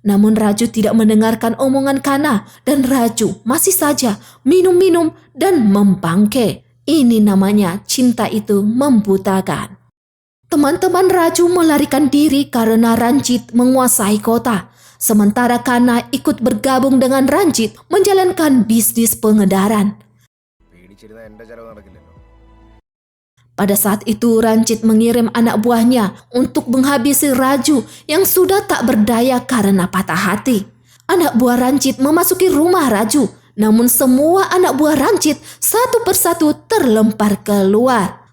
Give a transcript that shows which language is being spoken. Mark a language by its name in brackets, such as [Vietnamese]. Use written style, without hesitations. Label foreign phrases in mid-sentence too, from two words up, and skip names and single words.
[Indonesian] Namun Raju tidak mendengarkan omongan Kana dan Raju masih saja minum-minum dan membangke. Ini namanya cinta itu membutakan. Teman-teman Raju melarikan diri karena Ranjit menguasai kota. Sementara Kana ikut bergabung dengan Ranjit menjalankan bisnis pengedaran. [Malayalam] പേടിച്ചിരുന്ന എൻ്റെ ചെലവ് നടക്കില്ലല്ലോ. [Indonesian] Pada saat itu Ranjit mengirim anak buahnya untuk menghabisi Raju yang sudah tak berdaya karena patah hati. Anak buah Ranjit memasuki rumah Raju, namun semua anak buah Ranjit satu persatu terlempar keluar.